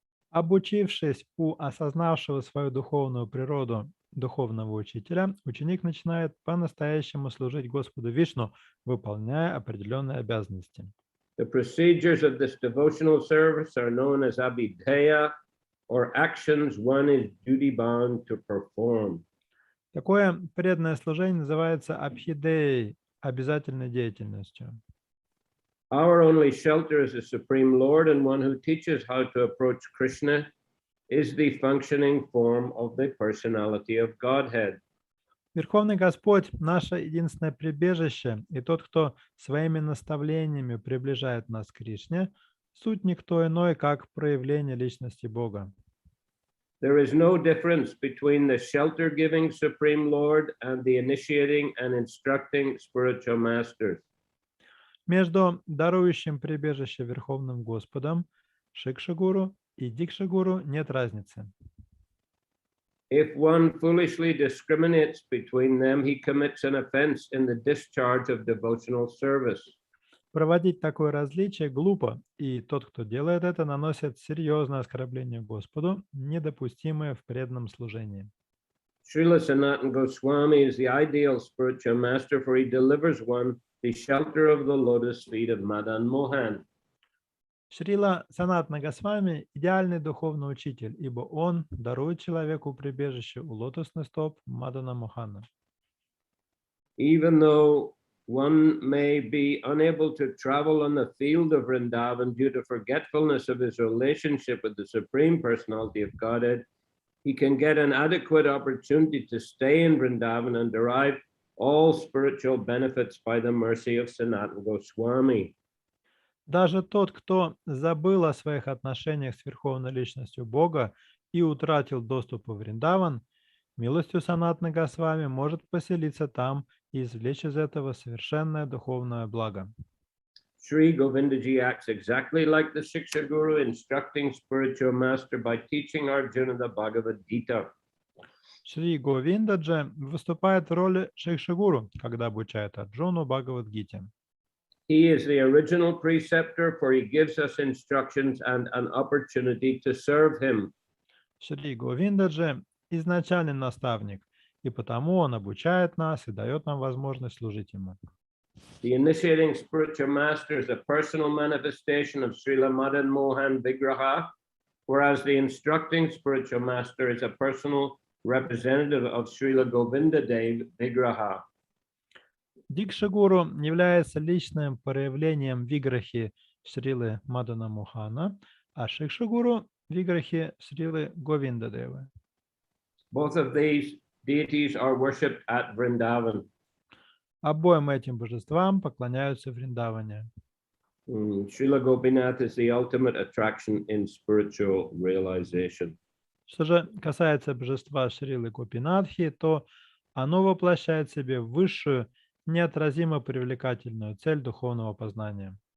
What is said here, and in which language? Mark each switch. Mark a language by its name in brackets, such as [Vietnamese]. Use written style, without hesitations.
[Russian] Обучившись у осознавшего свою духовную природу духовного учителя, ученик начинает по-настоящему служить Господу Вишну, выполняя определенные обязанности. [English] The procedures of this devotional service are known as abhidheya, or actions one is duty-bound to perform. [Russian] Такое преданное служение называется абхидеей, обязательной деятельностью. [English] Our only shelter as the Supreme Lord and one who teaches how to approach Krishna is the functioning form of the personality of Godhead. [Russian] Верховный Господь – наше единственное прибежище, и тот, кто своими наставлениями приближает нас к Кришне, суть никто иной, как проявление личности Бога. [English] There is no difference between the shelter-giving Supreme Lord and the initiating and instructing spiritual masters. [Russian] Между дарующим прибежище Верховным Господом, Шикша-гуру и Дикша-гуру нет разницы. [English] If one foolishly discriminates between them, he commits an offense in the discharge of devotional service. [Russian] Проводить такое различие глупо, и тот, кто делает это, наносит серьезное оскорбление Господу, недопустимое в преданном служении. [English] Srila Sanatana Goswami is the ideal spiritual master, for he delivers one the shelter of the lotus feet of Madan Mohan. [Russian] Шрила Санатана Госвами – идеальный духовный учитель, ибо он дарует человеку прибежище у лотосных стоп Мадана Мохана. [English] Even though one may be unable to travel on the field of Vrindavan due to forgetfulness of his relationship with the Supreme Personality of Godhead, he can get an adequate opportunity to stay in Vrindavan and derive all spiritual benefits by the mercy of Sanatana Goswami. [Russian] Даже тот, кто забыл о своих отношениях с Верховной Личностью Бога и утратил доступ в Вриндаван, милостью Санатаны Госвами может поселиться там и извлечь из этого совершенное духовное благо. [English] Sri Govindaji acts exactly like the Shiksha Guru, instructing spiritual master by teaching Arjuna the Bhagavad Gita. [Russian] Шри Говиндаджи выступает в роли Шикшагуру, когда обучает Арджуну Бхагавад-гите. [English] He is the original preceptor, for he gives us instructions and an opportunity to serve him. [Russian] Шри Говиндаджи изначальный наставник, и потому он обучает нас и дает нам возможность служить ему. [English] The initiating spiritual master is a personal manifestation of Srila Madan Mohan Vigraha, whereas the instructing spiritual master is a personal representative of Srila Govinda Dev Vigraha. [Russian] Дикшагуру является личным проявлением виграхи Шрилы Мадана Мохана, а Шикшагуру – виграхи Шрилы Говиндадевы. [English] Both of these deities are worshipped at Vrindavan. [Russian] Обоим этим божествам поклоняются в Вриндаване. [English] Srila Gopinath is the ultimate attraction in spiritual realization. [Russian] Что же касается божества Шрилы Гопинатхи, то оно воплощает в себе высшую, неотразимо привлекательную цель духовного познания.